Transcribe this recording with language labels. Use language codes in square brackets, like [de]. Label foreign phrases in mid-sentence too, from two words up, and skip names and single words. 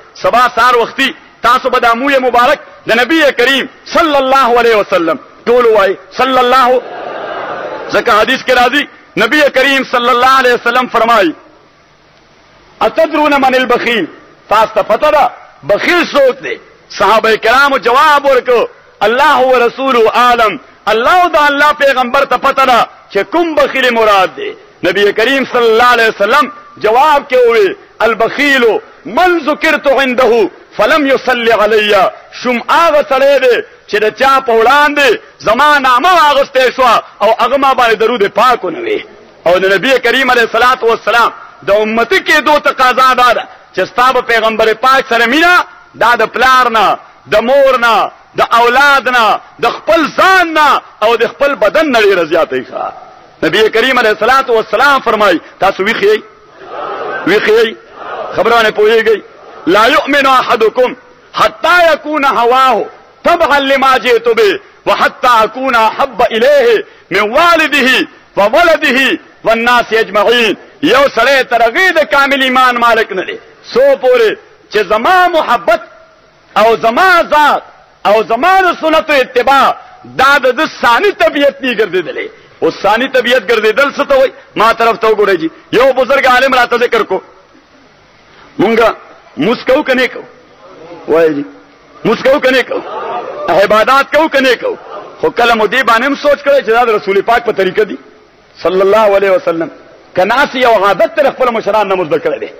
[ps] سبا سار وختي تاسو به د موی مبارک د نبی کریم [ar] صلی الله علیه وسلم [ps] ټول وای [ar] صلی الله، [ps] ځکه حدیث کې راځي نبی کریم [ar] صلی الله علیه وسلم [ps] فرمایي [ar] اتدرون من البخیل، [ps] تاسو ته پته ده بخیل څوک دی؟ صحابه کرامو جواب ورکړو [ar] الله ورسوله عالم، [ps] الله او د الله پیغمبر ته پته ده چې کوم بخیل مراد دی. نبی کریم [ar] صلی الله علیه وسلم [ps] جواب کې وی [ar] البخیل من ذکرت عنده فلم يصلي علی، [ps] شم هغه سره دی چې د چا په وړاندې زما نامه واغسته شو او هغه ما باندې درود پاک نه وی. او د نبی کریم [ar] علیه الصلاۃ والسلام [ps] د امتی کې دوه تقاضا ده چې ستاسو پیغمبر پاک سره مینا دا د پلار نه، د مور نه، د اولاد نه، د خپل ځان نه او د خپل بدن نه ډیره زیاته ښه. [ar] نبی کریم علیه الصلاۃ والسلام [ps] فرمای تاسو ویخی خبرونه پوهیږئ [ar] لا یؤمن احدکم حتى يكون هواه تبعا لما جئت به وحتى اكون احب اليه من والده وولده والناس اجمعين. [ps] یو سړی ترغه د کامل ایمان مالک نه دی سو پورې چې زما محبت او زما ذات او زما د سنت اتباع دا د ثاني طبيعت نه ګرځیدلې. او ثاني طبيعت ګرځیدل څه ته وای؟ ما طرف ته وګورئ جی، یو بزرګ عالم راته ذکر کو مونږه مسکو کنه کو وای جی مسکو کنه کو عبادت کو کنه کو، خو کله مو دی باندې سوچ کړئ چې دا رسول پاک په طریقه دی [ar] صلی الله علیه وسلم [ps] کناسی او عادت تر خپل مشران نه مزدل کړی دی.